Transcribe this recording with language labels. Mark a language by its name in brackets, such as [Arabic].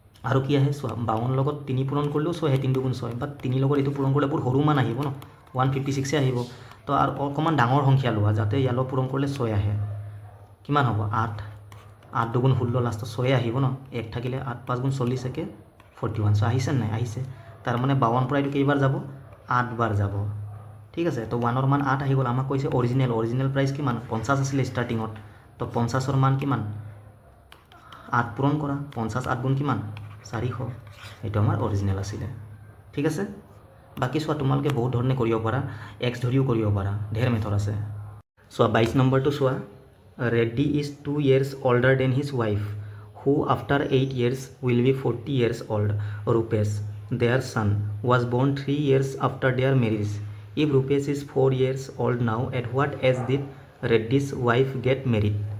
[Assamese] আৰু কি আহে চোৱা, 52 লগত 3 পূৰণ কৰিলেও 6 আহে, 3 2 গুণ 6, বাট 3 লগত এইটো পূৰণ কৰিলে বহুত সৰু মান আহিব ন, 156 আহিব। তো আৰু অকণমান ডাঙৰ সংখ্যা লোৱা, যাতে ইয়াৰ লগত পূৰণ কৰিলে 6 আহে। কিমান হ'ব 8 8 2 গুণ 16, লাষ্টত 6 আহিব ন, 1 থাকিলে 8 5 গুণ 40 একে 41। চ' আহিছে নাই, আহিছে। তাৰমানে 52 পৰা এইটো কেইবাৰ যাব, 8 বাৰ যাব। ঠিক আছে, তো 1ৰ মান 8 আহি গ'ল। আমাক কৈছে অৰিজিনেল প্ৰাইচ কিমান 50 আছিলে ষ্টাৰ্টিঙত। তো 50ৰ মান কিমান 8 পূৰণ কৰা, 50 8 গুণ কিমান 400, এইটো আমাৰ অৰিজিনেল আছিলে। ঠিক আছে, বাকী চোৱা তোমালোকে বহুত ধৰণে কৰিব পাৰা, এক্স ধৰিও কৰিব পাৰা, ঢেৰ মেথড আছে। চোৱা 22 নম্বৰটো চোৱা, [English] Reddy is 2 years older than his wife, who after 8 years will be 40 years old. Rupesh, their son, was born 3 years after their marriage. If Rupesh is 4 years old now, at what age did Reddy's wife get married?